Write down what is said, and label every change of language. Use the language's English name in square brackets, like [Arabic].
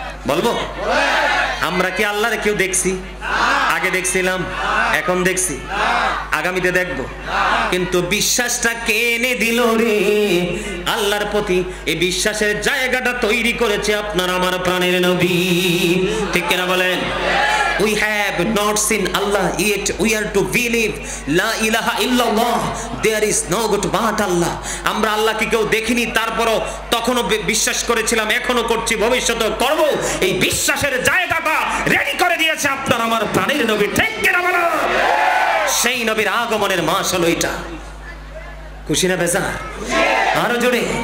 [Bangla] বলবো? আমরা কি আল্লাহর কেউ দেখছি? আগে দেখছিলাম, এখন দেখছি, আগামীতে দেখব। কিন্তু বিশ্বাসটা কে এনে দিল রে আল্লাহর প্রতি? এই বিশ্বাসের জায়গাটা তৈরি করেছে আপনার আমার প্রাণের নবী। ঠিক কিনা বলেন? [English] We have not seen Allah yet we are to believe [Arabic] la ilaha illallah [English] there is no God but Allah। [Bangla] আমরা আল্লাহকে কেউ দেখিনি, তারপরও তখনও বিশ্বাস করেছিলাম, এখনো করছি, ভবিষ্যতেও করব। এই বিশ্বাসের জায়গাটা রেডি করে দিয়েছে আপনার আমার প্রাণের নবী। ঠিক কিনা বলো? সেই নবীর আগমনের মাস হলো এটা। খুশি না বেজার? আরো জোরে।